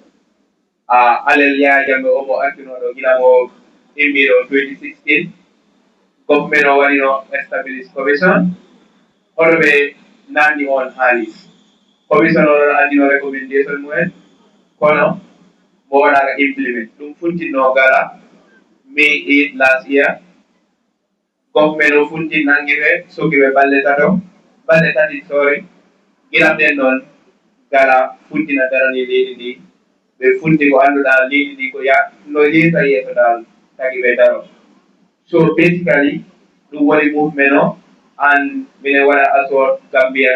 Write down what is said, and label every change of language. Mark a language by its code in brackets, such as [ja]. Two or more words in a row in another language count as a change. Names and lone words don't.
[ff] alel Yaya Jammeh omo accinoɗo gila mo immiɗo 2016 government o waɗino [en] established commission [ff] hono ɓe nanndi on haalis commission o ɗon addino recommendation mumen kono mo waɗaka implement ɗum funtinno Gala May 8 [en] last year government [ff] o funti nangiɓe sogiɓe balɗe tati sorry gilam ɗen noon Gala funtina darani leydi ndi ɓe funti ko annduɗa leydi ndi ko no yeesa yeeso dal tagi ɓe daro so basically ɗum woni movement o and minen waɗa assort Gambian